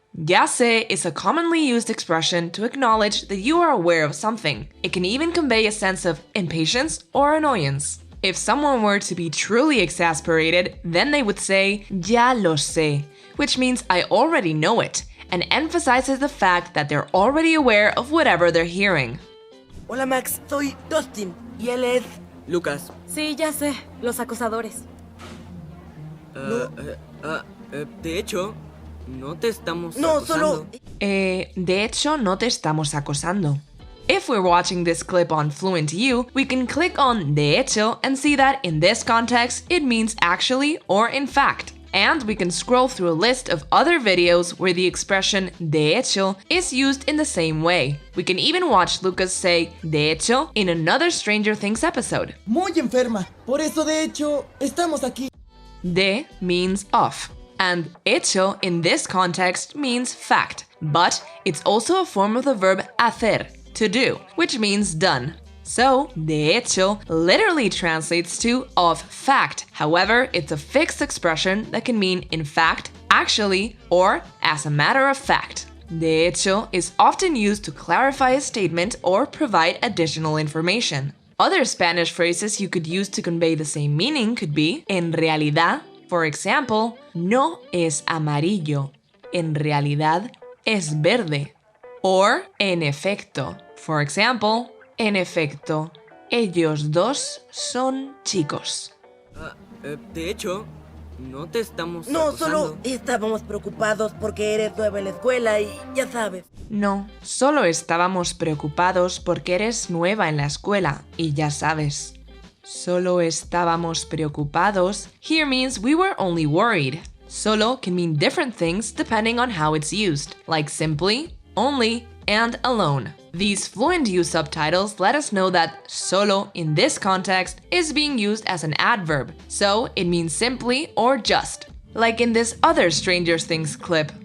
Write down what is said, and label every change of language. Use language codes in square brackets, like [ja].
[es] Ya sé [en] is a commonly used expression to acknowledge that you are aware of something. It can even convey a sense of impatience or annoyance. If someone were to be truly exasperated, then they would say [es] ya lo sé, [en] which means I already know it, and emphasizes the fact that they're already aware of whatever they're hearing. [es] Hola Max, soy Dustin y él es... Lucas. Sí, ya sé, los acosadores. De hecho, no te estamos No, acosando. solo... De hecho, no te estamos acosando. [en] If we're watching this clip on FluentU, we can click on de hecho and see that in this context, it means actually or in fact. And we can scroll through a list of other videos where the expression de hecho is used in the same way. We can even watch Lucas say de hecho in another Stranger Things episode. [es] Muy enferma, por eso de hecho estamos aquí. [en] De means of, and hecho in this context means fact, but it's also a form of the verb hacer, to do, which means done. So, de hecho literally translates to of fact. However, it's a fixed expression that can mean in fact, actually, or as a matter of fact. De hecho is often used to clarify a statement or provide additional information. Other Spanish phrases you could use to convey the same meaning could be en realidad. For example, [es] no es amarillo. En realidad es verde. [en] Or en efecto. For example, [es] en efecto, ellos dos son chicos. De hecho, no te estamos No, acosando. solo estábamos preocupados porque eres nueva en la escuela y ya sabes. No, solo estábamos preocupados porque eres nueva en la escuela y ya sabes. Solo estábamos preocupados [en] here means we were only worried. Solo can mean different things depending on how it's used, like simply, only, and alone. These FluentU subtitles let us know that solo in this context is being used as an adverb, so it means simply or just, like in this other Stranger Things clip.